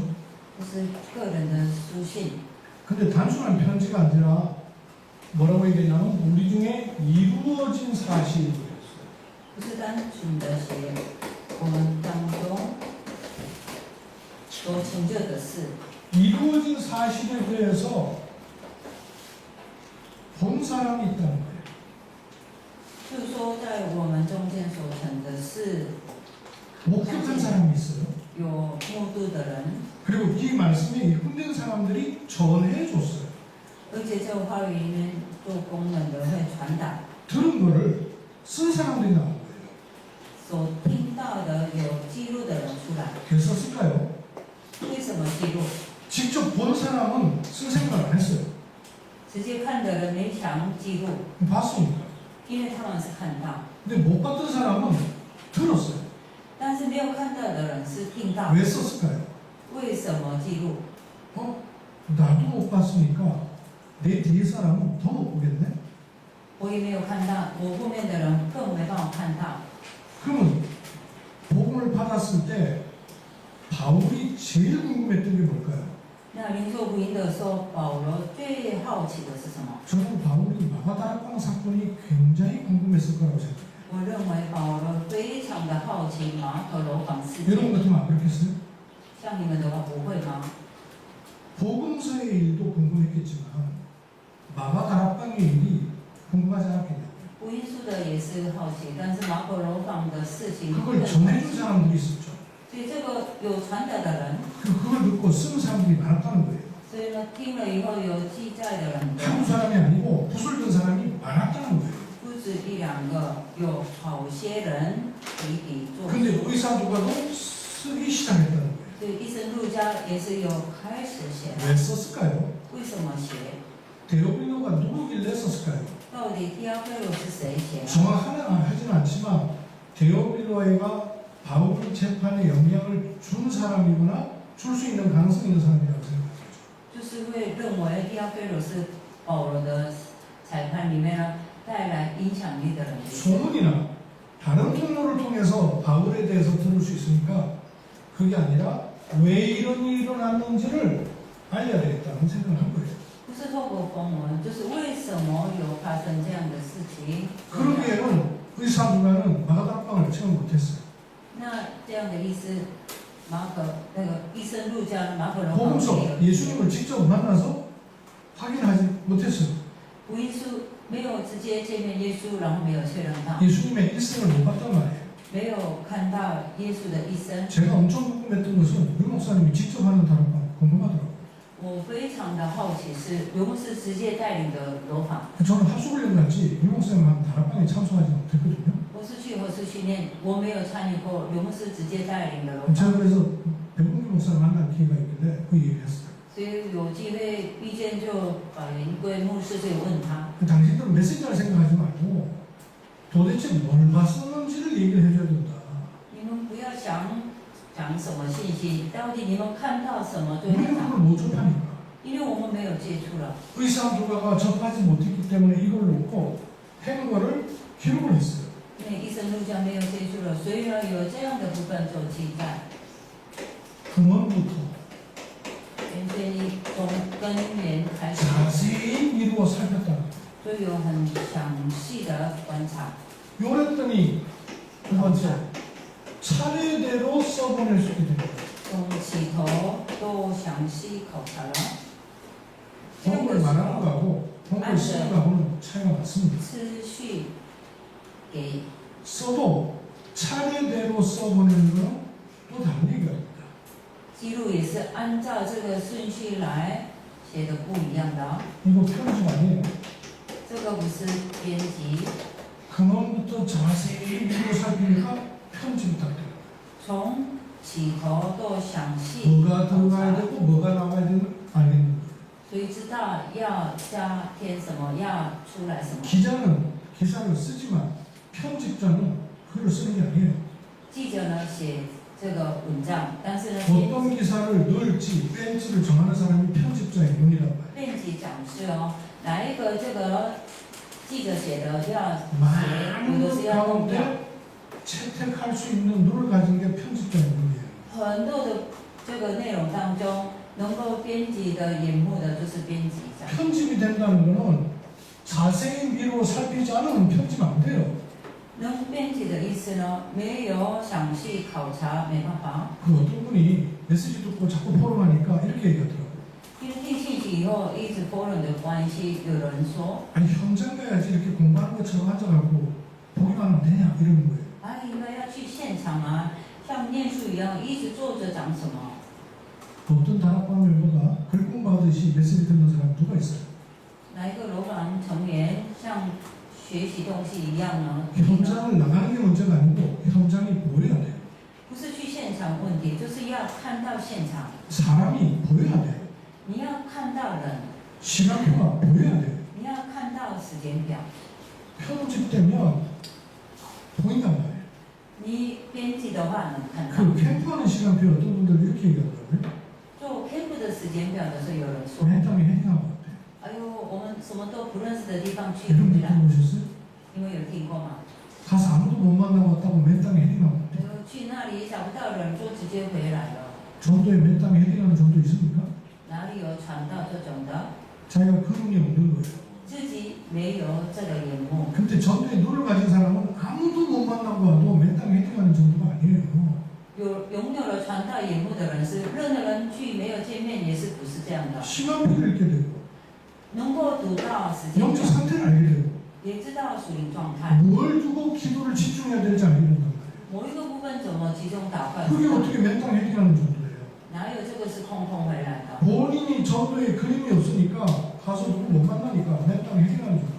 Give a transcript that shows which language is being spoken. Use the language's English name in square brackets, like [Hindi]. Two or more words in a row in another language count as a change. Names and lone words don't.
[Chinese] 这是个人的书信， [Korean] 근데 단순한 편지가 아니라 뭐라고 얘기했냐면 우리 중에 이루어진 사실을 그랬어요. [Chinese] 不是单纯的写我们当中所成就的事， [Korean] 이루어진 사실에 대해서 본 사람이 있다는 거예요. [Chinese] 就是说在我们中间所成的事， [Korean] 목격한 사람이 있어요. [Chinese] 有目睹的人， [Korean] 그리고 이 말씀에 입금된 사람들이 전해줬어요. [Chinese] 而且这个话语里面做功能的会传达， [Korean] 들은 거를 쓴 사람들이 나온 거예요. [Chinese] 所听到的有记录的人出来， [Korean] 그래서 쓸까요? [Chinese] 为什么记录？ [Korean] 직접 본 사람은 쓸 생각 안 했어요. [Chinese] 直接看的人没想记录， [Korean] 봤으니까. [Chinese] 因为他们是看到， [Korean] 근데 못 봤던 사람은 들었어요. [Chinese] 但是没有看到的人是听到， [Korean] 왜 썼을까요? [Chinese] 为什么记录？ [Korean] 나도 못 봤으니까 내 뒤에 사람은 더 못 보겠네? [Chinese] 我也没有看到，我后面的人更没办法看到。 [Korean] 그러면 복음을 받았을 때 바울이 제일 궁금했던 게 뭘까요? [Chinese] 那领受福音的时候，保罗最好奇的是什么？ [Korean] 저는 바울이 마가다락방 사건이 굉장히 궁금했을 거라고 생각해요. [Chinese] 我认为保罗非常的好奇马可楼房事 [Korean] 여러분 [Chinese] 件。 [Korean] 같으면 안 그렇겠어요? [Chinese] 像你们的话不会吗？ [Korean] 복음서의 일도 궁금했겠지만 마가다락방의 일이 궁금하지 않았겠냐고요. [Chinese] 福音书的也是好奇，但是马可楼房的事情更 [Korean] 그걸 [Chinese] 好 [Korean] 전해준 [Chinese] 奇。 [Korean] 사람들이 있었죠. [Chinese] 所以这个有传达的人， [Korean] 그걸 듣고 쓰는 사람들이 많았다는 거예요. [Chinese] 所以呢听了以后有记载的人多， [Korean] 한두 사람이 아니고 붓을 든 사람이 많았다는 거예요. [Chinese] 不止一两个，有好些人提笔作 [Korean] 근데 [Chinese] 书。 [Korean] 의사 누가도 쓰기 시작했다는 거예요. [Chinese] 所以医生路加也是有开始写， [Korean] 왜 썼을까요? [Chinese] 为什么写？ [Korean] 데오빌로가 누구길래 썼을까요? [Chinese] 到底第二菲罗是谁写的？ [Korean] 정확하지는 않지만 데오빌로가 바울 재판에 영향을 준 사람이구나, 줄 수 있는 가능성이 있는 사람이라고 생각하죠. [Chinese] 就是会认为第二菲罗是保罗的裁判里面呢带来影响力的人。 [Korean] 소문이나 다른 통로를 통해서 바울에 대해서 들을 수 있으니까 그게 아니라 왜 이런 일이 일어났는지를 알려야 되겠다는 생각을 한 거예요. [Chinese] 不是透过风闻，就是为什么有发生这样的事情。 [Korean] 그러기에는 의사 누가는 마가다락방을 체험 못했어요. [Chinese] 那这样的意思，那个医生路加马可龙 [Korean] 복음서 예수님을 직접 만나서 확인하지 못했어요. [Chinese] 福音书没有直接见面耶稣，然后没有确认到， [Korean] 예수님의 일생을 못 봤단 말이에요. [Chinese] 没有看到耶稣的一生。 [Korean] 제가 엄청 궁금했던 것은 유 목사님이 직접 하는 다락방 궁금하더라고요. [Chinese] 我非常的好奇是刘牧师直接带领的楼坊。 [Korean] 저는 하수훈련 갔지 유 목사님 하는 다락방에 참석하지 못했거든요. [Chinese] 我是去合适训练，我没有参与过刘牧师直接带领的楼 [Korean] 제가 [Chinese] 坊， [Korean] 그래서 백운기 목사를 만난 기회가 있길래 그 얘기를 했어요. [Chinese] 所以有机会遇见就把圆规牧师就问他， [Korean] 당신들은 메시지를 생각하지 말고 도대체 뭘 봤었는지를 얘기를 해줘야 된다. [Chinese] 你们不要想讲什么信息，到底你们看到什么对 [Korean] 우리는 [Chinese] 讲？ [Korean] 그걸 못 접하니까. [Chinese] 因为我们没有接触了， [Korean] 의사 누가가 접하지 못했기 때문에 이걸 놓고 한 거를 기록을 했어요. [Chinese] 因为医生陆家没有接触了，所以呢有这样的部分做记载。 [Korean] 근원부터 [Chinese] 所以你从根源开始， [Korean] 자세히 미루어 살폈다. [Chinese] 就有很详细的观察。 [Korean] 요랬더니 두 번째 차례대로 써보낼 수 있게 됩니다. [Chinese] 从起头都详细考察了， [Korean] 본을 말하는 거하고 본을 쓰는 거하고는 차이가 많습니다. [Chinese] 次序给 [Korean] 써도 차례대로 써보내는 건 또 다른 얘기입니다. [Chinese] 记录也是按照这个顺序来写的不一样的哦， [Korean] 이거 편집 아니에요. [Chinese] 这个不是编辑， [Korean] 근원부터 자세히 미루어 살피니까 편집이 딱 돼요. [Chinese] 从起头到详细 [Korean] 뭐가 [Chinese] 考 [Korean] 들어가야 [Chinese] 察， [Korean] 되고 뭐가 나와야 되는 알겠는 거예요. [Chinese] 所以知道要加添什么，要出来什么。 [Korean] 기자는 기사를 쓰지만 편집자는 글을 쓰는 게 아니에요. [Chinese] 记者呢写这个文章，但是呢编 [Korean] 어떤 기사를 넣을지 뺀지를 정하는 사람이 편집자의 눈이란 말이에요. [Chinese] 编辑讲是哦，哪一个这个记者写的要写，有的是 [Korean] 많은 [Chinese] 要弄掉。 [Korean] 가운데 채택할 수 있는 눈을 가진 게 편집자의 눈이에요. [Chinese] 很多的这个内容当中，能够编辑的眼目的就是编辑长。 [Korean] 편집이 된다는 거는 자세히 미루어 살피지 않으면 편집 안 돼요. [Chinese] 能编辑的意思呢，没有详细考察，没办法。 [Korean] 그 어떤 분이 메시지 듣고 자꾸 포럼하니까 이렇게 얘기하더라고요. [Chinese] 因为听信息以后，一直讨论的关系，有人说， [Korean] 아니 현장 가야지 이렇게 공부하는 것처럼 앉아가고 보기만 하면 되냐 이러는 거예요. [Chinese] 啊，应该要去现场啊，像念书一样，一直坐着讲什么？ [Korean] 어떤 다락방 멤버가 글 공부하듯이 메시지 듣는 사람 누가 있어요? [Chinese] 哪一个楼房成员像学习东西一样呢？ [Korean] 현장을 나가는 게 문제가 아니고 현장이 보여야 돼요. [Chinese] 不是去现场问题，就是要看到现场， [Korean] 사람이 보여야 돼요. [Chinese] 你要看到人， [Korean] 시간표가 보여야 돼요. [Chinese] 你要看到时间表。 [Korean] 편집되면 보인단 말이에요. [Chinese] 你编辑的话能看到。 [Korean] 그 캠프하는 시간표 어떤 분들 이렇게 얘기하더라고요. [Chinese] 做 camp 的时间表的时候，有人说 [Korean] 맨땅에 헤딩한 것 같아요. [Chinese] 哎呦，我们什么都不认识的地方去 [Korean] 이런 [Chinese] 回 [Korean] 분 [Chinese] 来， [Korean] 들어보셨어요? [Chinese] 你们有听过吗？ [Korean] 가서 아무도 못 만나고 왔다고 맨땅에 헤딩한 것 같아요. [Chinese] 去那里找不到人，就直接回来了。 [Korean] 전도에 맨땅에 헤딩하는 전도 있습니까? [Chinese] 哪里有传到这种的？ [Korean] 자기가 그 눈이 없는 거예요. [Chinese] 自己没有这个眼目。 [Korean] 근데 전도에 눈을 가진 사람은 아무도 못 만나고 와도 맨땅에 헤딩하는 정도가 아니에요. [Chinese] 拥有了传道眼目的人是任何人去没有见面也是不是这样的， [Korean] 시간표를 읽게 되고 [Chinese] 能够读到时间 [Korean] 영적 [Chinese] 表， [Korean] 상태를 알게 되고 [Chinese] 也知道属灵状态， [Korean] 뭘 두고 기도를 집중해야 될지 알게 된단 말이에요. [Chinese] 某一个部分怎么集中祷告， [Korean] 그게 어떻게 맨땅에 헤딩하는 정도예요. [Chinese] 哪有这个是空空回来的？ [Korean] 본인이 전도에 그림이 없으니까 가서 누구 못 만나니까 맨땅에 헤딩하는 정도.